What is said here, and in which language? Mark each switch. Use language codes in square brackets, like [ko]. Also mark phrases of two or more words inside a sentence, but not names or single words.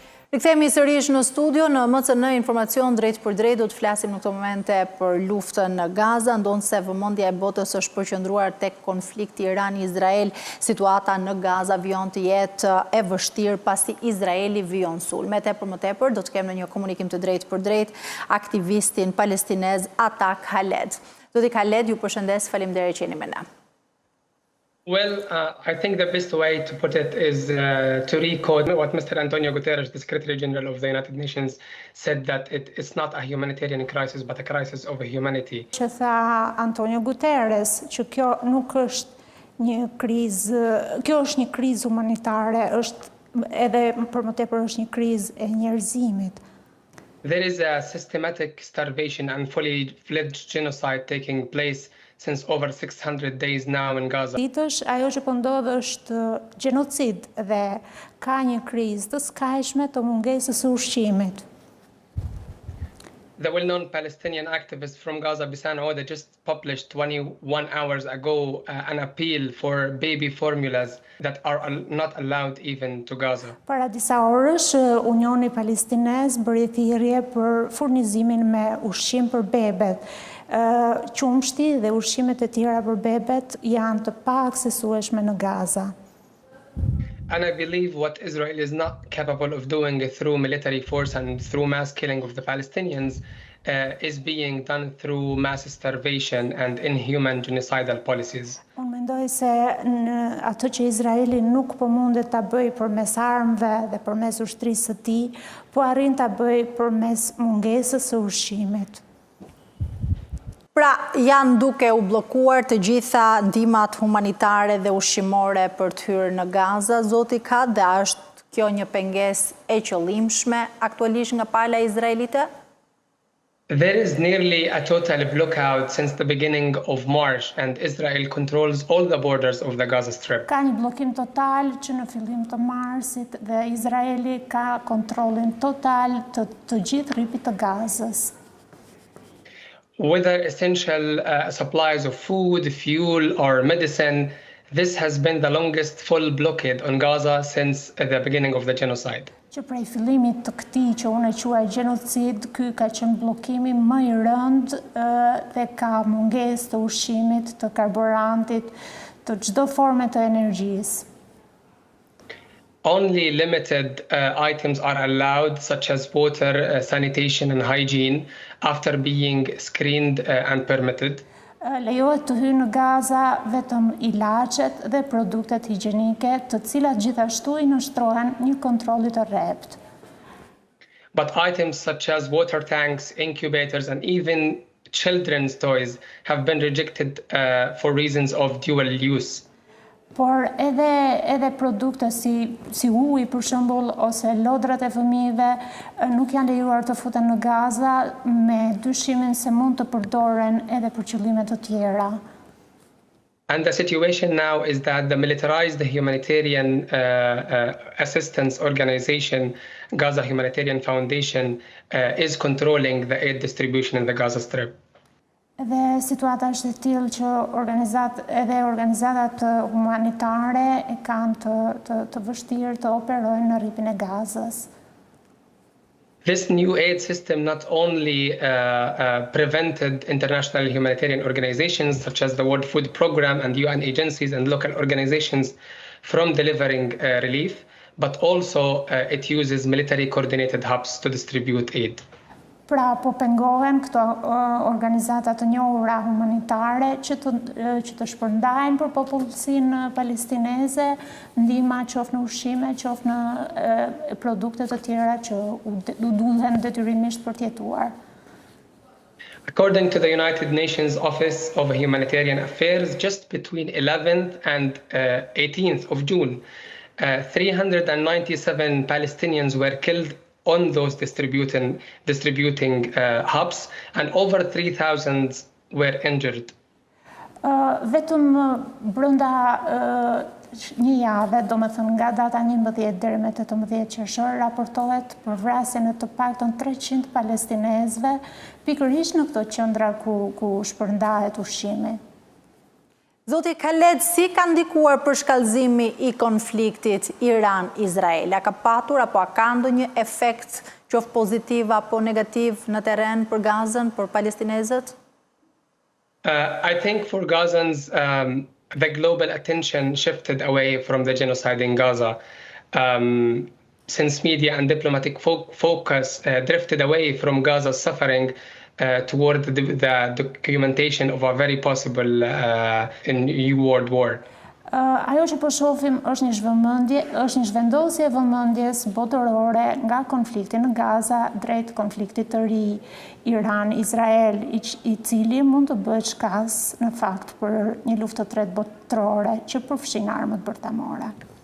[sq] Rikthehemi sërish në studio, në MCN informacion drejt për drejt do të flasim në këto momente për luftën në Gaza, ndonë se vëmendja e botës është përqendruar tek konflikti Iran-Izrael. Situata në Gaza vjen të jetë e vështirë pasi Izraeli vjen sulme. Më tepër do të kemë në një komunikim të drejt për drejt aktivistin palestinez Atak Khaled. Zoti Khaled, ju përshëndes, faleminderit që jeni me ne. [en] Well, I think the best way to put it is to recode what Mr. Antonio Guterres, the Secretary General of the United Nations, said that it's not a humanitarian crisis, but a crisis of humanity. [sq] Që tha Antonio Guterres, që kjo nuk është një krizë, kjo është një krizë humanitare, është edhe për më tepër është një krizë e njerëzimit. [en] There is a systematic starvation and fully fledged genocide taking place since over 600 days now in Gaza. [sq] Ajo që po ndodh është gjenocid dhe ka një krizë të skajshme të mungesës së ushqimit. [en] The well-known Palestinian activist from Gaza, Bisan Oda, just published 21 hours ago an appeal for baby formulas that are not allowed even to Gaza. [sq] Para disa orësh, Unioni Palestinez bëri thirrje për furnizimin me ushqim për bebet. Qumshti dhe ushqimet e tjera për bebet janë të paaksesueshme në Gaza. [en] And I believe what Israel is not capable of doing through military force and through mass killing of the Palestinians is being done through mass starvation and inhuman genocidal policies. [sq] Unë mendoj se atë që Izraeli nuk po mundet ta bëjë përmes armëve dhe përmes ushtrisë së tij, po arrin ta bëjë përmes mungesës së ushqimit. Pra, janë duke u bllokuar të gjitha ndihmat humanitare dhe ushqimore për të hyrë në Gaza, zoti ka, dhe është kjo një pengesë e qëllimshme aktualisht nga pala izraelite? [en] There is nearly a total blockout since the beginning of March, and Israel controls all the borders of the Gaza Strip. [sq] Ka një bllokim total që në fillim të marsit dhe Izraeli ka kontrollin total të gjithë rripit të Gazës. [en] Whether essential supplies of food, fuel, or medicine, this has been the longest full blockade on Gaza since the beginning of the genocide. [sq] Që prej fillimit të këtij që unë e quaj genocid, ky ka qenë bllokimi më i rënd dhe ka mungesë të ushqimit, të karburantit, të çdo forme të energjisë. [en] Only limited items are allowed, such as water, sanitation and hygiene, after being screened and permitted. [sq] Lejohet të hyjë në Gaza vetëm ilaçet dhe produktet higjienike, të cilat gjithashtu i nështrohen një kontrolli të rrept. [en] But items such as water tanks, incubators and even children's toys have been rejected for reasons of dual use. [sq] Por edhe produkte si uji për shembull ose lodrat e fëmijëve nuk janë lejuar të futen në Gaza me dyshimin se mund të përdoren edhe për qëllime të tjera. [en] And the situation now is that the militarized humanitarian assistance organization, Gaza Humanitarian Foundation, is controlling the aid distribution in the Gaza Strip. [sq] Dhe situata është e tillë që organizatat humanitare e kanë të vështirë të operojnë në rripin e Gazës. [en] This new aid system not only prevented international humanitarian organizations such as the World Food Programme and UN agencies and local organizations from delivering relief, but also it uses military coordinated hubs to distribute aid. [sq] Pra po pengohen këto organizata të njohura humanitare që të shpërndajnë për popullsinë palestineze ndihma qoftë në ushqime, qoftë në produkte të tjera që u duhen detyrimisht për të jetuar. [en] According to the United Nations Office of Humanitarian Affairs, just between 11th and 18th of June, 397 Palestinians were killed on those distributing hubs, and over 3,000 were injured. [sq] Vetëm brenda një jave, domethënë nga data 11 deri me 18 qershor, raportohet për vrasjen e të paktën 300 palestinezëve pikërisht në këto qendra ku shpërndahet ushqimi. Zoti Khaled, si ka ndikuar për shkallëzimi i konfliktit Iran-Izrael? A ka patur apo a ka ndonjë efekt qoftë pozitiv apo negativ në terren për Gazën, për palestinezët? [en] I think for Gazans, the global attention shifted away from the genocide in Gaza. Since media and diplomatic focus drifted away from Gaza's suffering toward the documentation of a very possible new world war. [sq] Ajo që po shohim është një zhvendosje e vëmendjes botërore nga konflikti në Gaza drejt konfliktit të ri Iran-Izrael, i cili mund të bëhet shkas në fakt për një luftë të tretë botërore që përfshin armët bërtamore.